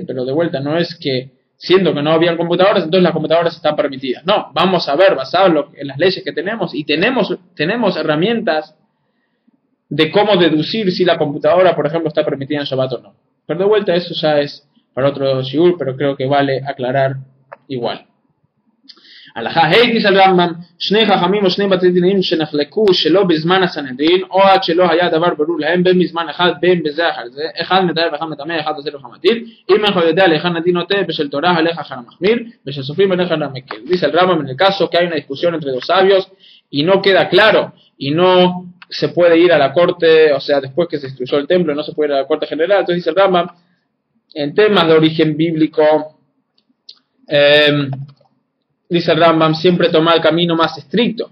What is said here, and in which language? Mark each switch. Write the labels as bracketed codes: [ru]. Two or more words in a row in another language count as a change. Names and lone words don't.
[es] Pero de vuelta no es que siendo que no habían computadoras, entonces las computadoras están permitidas. No, vamos a ver basado en las leyes que tenemos, y tenemos herramientas de cómo deducir si la computadora, por ejemplo, está permitida en Shabbat o no. Pero de vuelta eso ya es para otro shiur, pero creo que vale aclarar igual. [he] הלכה ה' דיס על רמב"ם, שני חכמים או שני בתי דינים שנחלקו שלא בזמן הסנהדרין, או עד שלא היה דבר ברור להם בין בזמן אחד בין בזה אחר זה, אחד מתאר ואחד מטמא, אחד עושה לך מטיל, אם אנחנו יודע להיכן הדין נוטה, בשל תורה הלך אחר המחמיר, בשל סופרים הלך אחר המקל. [es] Dice el Rambam en el caso que hay una discusión entre dos sabios y no queda claro, y no se puede ir a la corte, o sea, después que se destruyó el templo, no se puede ir a la corte general. Entonces dice el Rambam, en temas de origen bíblico, dice el Rambam, siempre toma el camino más estricto.